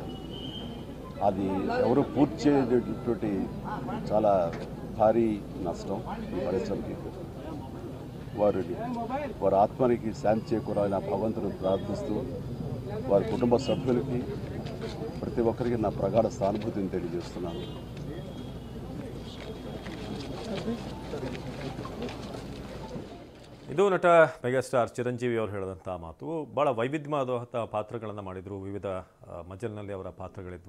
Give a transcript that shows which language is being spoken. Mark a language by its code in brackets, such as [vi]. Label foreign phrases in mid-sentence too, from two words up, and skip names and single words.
[te] అది ఎవరు పూర్తి చేయటువంటి చాలా భారీ నష్టం ఈ పరిశ్రమకి. వారి ఆత్మనికి శాంతి చేకూరాలని ఆ భగవంతుని ప్రార్థిస్తూ వారి కుటుంబ సభ్యులకి ప్రతి ఒక్కరికి నా ప్రగాఢ సానుభూతిని తెలియజేస్తున్నాను. [kn] ಇದು ನಟ ಮೆಗಾಸ್ಟಾರ್ ಚಿರಂಜೀವಿ ಅವರು ಹೇಳಿದಂಥ ಮಾತು. ಭಾಳ ವೈವಿಧ್ಯವಾದಂಥ ಪಾತ್ರಗಳನ್ನು ಮಾಡಿದರು. ವಿವಿಧ ಮಜಲಿನಲ್ಲಿ ಅವರ ಪಾತ್ರಗಳಿದ್ವು.